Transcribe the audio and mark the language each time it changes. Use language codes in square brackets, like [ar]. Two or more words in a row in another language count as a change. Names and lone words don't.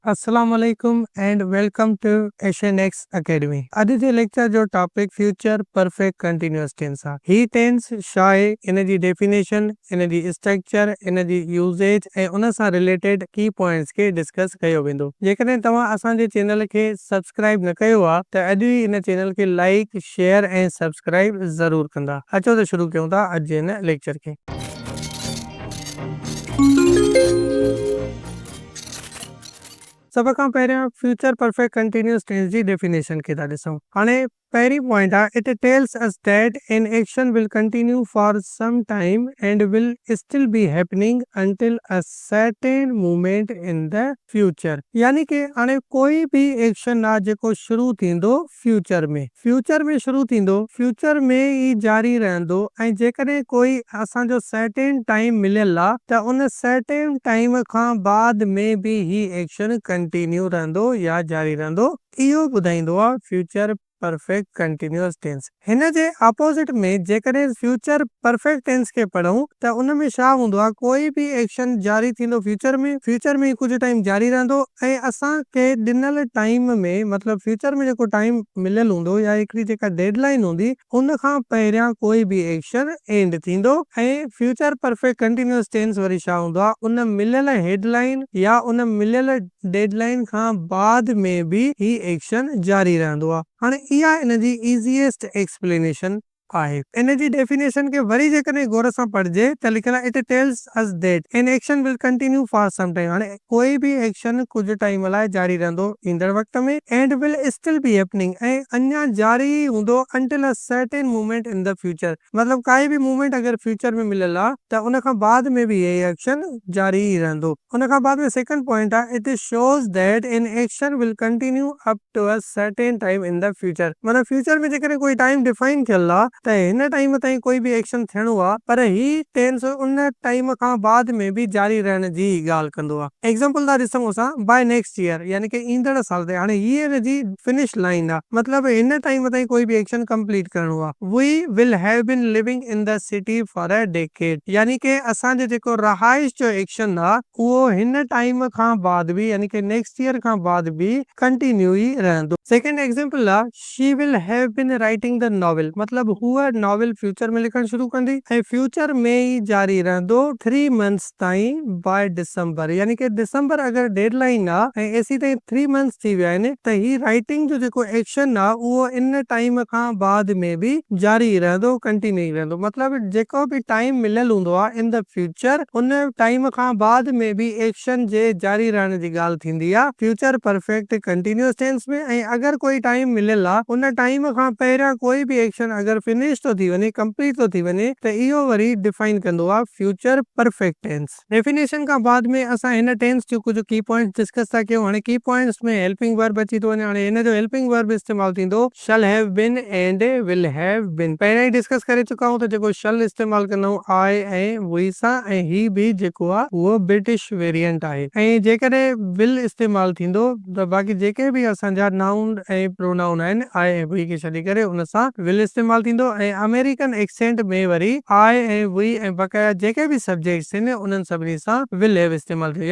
[ar] السلام عليكم [en] and welcome to Asian X Academy. [sd] अॼु जे लेक्चर जो टॉपिक [en] future perfect continuous tense [sd] आहे। ही टेंस छा आहे, इन जी डेफिनेशन, इन जी स्ट्रक्चर, इन जी यूज़ेज ऐं उन सां [en] related key points [sd] खे डिस्कस कयो वेंदो। जेकॾहिं तव्हां असांजे चैनल खे सब्सक्राइब न कयो आहे त अॼु ई इन चैनल खे [en] like share [sd] ऐं सब्सक्राइब ज़रूर कंदा। अचो त शुरू कयूं था अॼु जे इन लेक्चर खे। सभ खां पहिरियों [en] future perfect continuous tense [sd] जी डेफिनेशन खे था ॾिसूं। हाणे पहिरीं पॉइंट आहे, [en] It tells us that an action will continue for some time and will still be happening until a certain moment in the future. [sd] यानी कि हाणे कोई भी एक्शन आहे जेको शुरू थींदो फ्यूचर में शुरू थींदो, फ्यूचर में ई जारी रहंदो ऐं जेकॾहिं कोई असांजो [en] certain time [sd] मिलियल आहे त उन [en] certain time [sd] खां बाद में भी ही एक्शन कंटिन्यू रहंदो या जारी रहंदो। इहो ॿुधाईंदो आहे [en] future perfect continuous tense. [sd] हिन जे अपोजिट में जेकॾहिं [en] future perfect tense [sd] खे पढ़ूं त उन में छा हूंदो आहे, कोई भी एक्शन जारी थींदो फ्यूचर में कुछ टाइम जारी रहंदो ऐं असांखे ॾिनल टाइम में, मतलब फ्यूचर में जेको टाइम मिलियल हूंदो या हिकिड़ी जेका डेडलाइन हूंदी उन खां पहिरियां कोई भी एक्शन एंड थींदो। ऐं [en] future perfect continuous tense [sd] वरी छा हूंदो आहे, उन मिलियल हेडलाइन या उन मिलियल डेडलाइन खां बाद में भी ही एक्शन जारी रहंदो आहे। हाणे इहा इन जी [en] easiest explanation [sd] आहे। इन जी डेफिनेशन खे वरी जेकॾहिं गौर सां पढ़जे त लिखियल आहे, [en] It tells us that an action will continue for some time. [sd] हाणे कोई भी एक्शन कुछ टाइम लाइ जारी रहंदो ईंदड़ वक्त में, [en] and will still be happening, [sd] ऐं अञा जारी हूंदो [en] until a certain moment in the future. [sd] मतलब काई भी मोमेंट अगर फ्यूचर में मिलियल आहे त उन खां बाद में भी ये एक्शन जारी ही रहंदो। उन खां बाद में सेकंड पॉइंट आहे, [en] It shows that an action will continue up to a certain time in the future. [sd] मतलब फ्यूचर में जेकॾहिं कोई [en] time define [sd] थियल आहे त हिन टाइम ताईं कोई भी एक्शन थियणो आहे, पर ही टेंस उन टाइम खां बाद में भी जारी रहण जी ॻाल्हि कंदो आहे। एग्जांपल था ॾिसूं असां, [en] by next year, [sd] यानी कि ईंदड़ साल ते। हाणे हीअ इन जी [en] finish line [sd] आहे, मतलब हिन टाइम ताईं कोई भी [en] action complete [sd] करणो आहे। [en] We will have been living in the city for a decade, [sd] यानी कि असांजो जेको रहाइश जो एक्शन आहे उहो हिन टाइम खां बाद भी, यानी कि [en] next year [sd] खां बाद भी कंटिन्यू ही रहंदो। [en] second example [sd] आहे, [en] She will have been writing the novel, [sd] मतलब हूअ नॉवेल फ्यूचर में लिखण शुरू कंदी ऐं फ्यूचर में ही जारी रहंदो 3 मंथ्स ताईं [en] by December. [sd] यानी कि दिसंबर अगर डेडलाइन आहे ऐं एसी ताईं 3 मंथ्स थी विया आहिनि त ही राइटिंग जो जेको एक्शन आहे उहो इन टाइम खां बाद में भी जारी रहंदो, कंटिन्यू रहंदो। मतलब जेको भी टाइम मिलियल हूंदो आहे [en] in the future, [sd] उन टाइम खां बाद में भी एक्शन जे जारी रहण जी ॻाल्हि थींदी आहे [en] future perfect continuous tense [sd] में। ऐं अगर कोई टाइम मिलियल आहे उन टाइम खां पहिरियां कोई भी एक्शन अगर फिनिश तो थी वञे, कंप्लीट तो थी वञे, त इहो वरी डिफाइन कंदो आहे [en] future perfect tense. [sd] डेफिनेशन खां बाद में असां हिन टेंस जो कुछ [en] key points [sd] डिस्कस था कयूं। हाणे [en] key points [sd] में [en] helping verb [sd] अची थो वञे। हाणे हिन जो [en] helping verb [sd] इस्तेमाल थींदो [en] shall have been and will have been. [sd] पहिरियों ई डिस्कस करे चुका आहियूं त जेको शल इस्तेमाल कंदा आई ऐं वी सां, ऐं ही भी जेको आहे उहो [en] British variant [sd] आहे। ऐं जेकॾहिं विल इस्तेमाल थींदो त बाक़ी जेके भी असांजा नाउन ऐं प्रोनाउन आहिनि आई ऐं वी खे छॾे करे उन सां विल इस्तेमाल थींदो। ऐं [en] American accent [sd] में वरी आई ऐं वी ऐं बक़ाया जेके भी सब्जेक्ट्स आहिनि उन्हनि सभिनी सां [en] will have [sd] इस्तेमाल थींदो।